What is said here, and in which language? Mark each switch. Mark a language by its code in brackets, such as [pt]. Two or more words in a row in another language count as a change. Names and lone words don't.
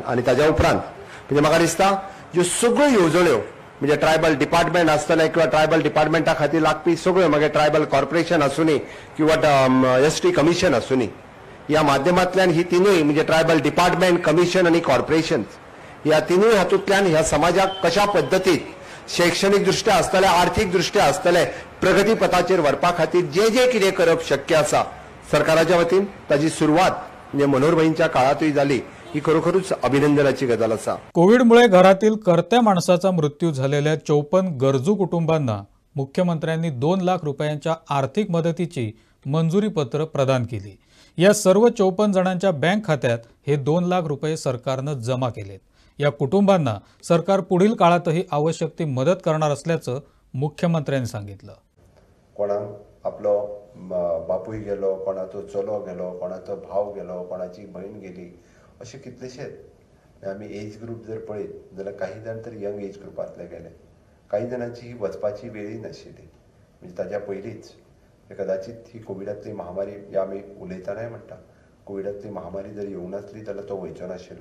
[kok] आनी ताच्या उपरांत म्हणजे म्हाका दिसता ज्यो सगळ्यो येवजण्यो म्हणजे [en] tribal department [kok] आसतलें किंवा ट्रायबल डिपार्टमेंटा खातीर लागपी सगळ्यो मागीर [en] tribal corporation [kok] आसूनी किंवा [en] ST commission [kok] आसूनी, ह्या माध्यमांतल्यान ही तिनूय म्हणजे [en] tribal department, [kok] कमिशन आनी कॉर्पोरेशन्स ह्या तिनूय हातूंतल्यान ह्या समाजाक कशा पद्दतीन शैक्षणीक दृश्ट्या आसतलें, आर्थीक दृश्ट्या आसतलें, प्रगती पथाचेर व्हरपा खातीर जे जे कितें करप शक्य आसा सरकाराच्या वतीन ताची सुरवात म्हणजे मनोहरभाईंच्या काळातूय जाली. ही खरोखरूच अभिनंदनाची गजाल आसा. [mr] कोविडमुळे घरातील कर्त्या माणसाचा मृत्यू झालेल्या 54 गरजू कुटुंबांना मुख्यमंत्र्यांनी 2 लाख रुपयांच्या आर्थिक मदतीची मंजुरी पत्र प्रदान केली. या सर्व 54 जणांच्या बँक खात्यात हे 2 लाख रुपये सरकारनं जमा केलेत. या कुटुंबांना सरकार पुढील काळातही आवश्यक ती मदत करणार असल्याचं मुख्यमंत्र्यांनी सांगितलं. [kok] कोणाक आपलो बापूय गेलो, कोणाचो चलो गेलो, कोणाचो भाव गेलो, कोणाची बहीण गेली, अशे कितलेशेच आमी [en] age group [kok] जर पळयत जाल्यार काही जाण तर [en] young age [kok] ग्रुपांतले गेले. काही जाणांची ही वचपाची वेळी नाशिल्ली, म्हणजे ताच्या पयलींच कदाचित ही कोविडांतली महामारी जी आमी उलयतानाय म्हणटा, कोविडांतली महामारी जर येवंक नासली जाल्यार तो वयचो नाशिल्लो.